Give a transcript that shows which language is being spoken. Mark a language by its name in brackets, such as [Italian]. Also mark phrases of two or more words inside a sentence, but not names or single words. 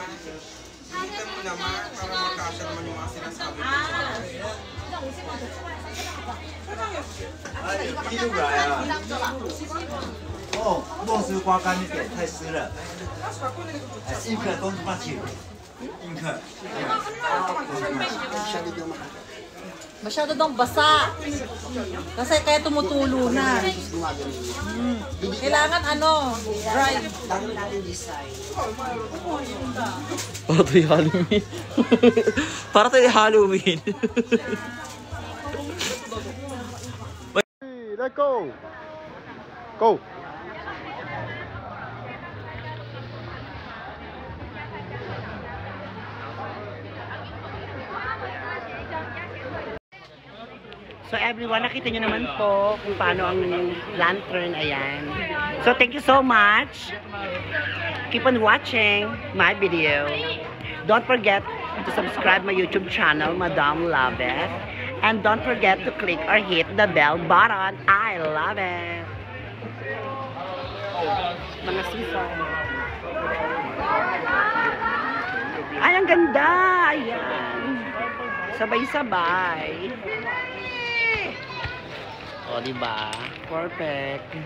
[Filipino] Kita mo naman para magkasya naman yung mga sinasabi ko. [Chinese] 记录来啊！哦，墨汁刮干一点，太湿了。哎，1个都是放弃。 [Filipino] Masyado daw basa. Kasi kaya tumutulo na. Kailangan dry. Para tayo Halloween. Para tayo Halloween. [English] Let's go. Go. So everyone, [Filipino] nakita nyo naman po kung paano ang lantern, ayan. [English] So thank you so much. Keep on watching my video. Don't forget to subscribe my YouTube channel, Madam Love It. And don't forget to click or hit the bell button. I love it. [Filipino] Mga season. Ay, ang ganda! Ayan. Sabay-sabay. O, diba? Perfect.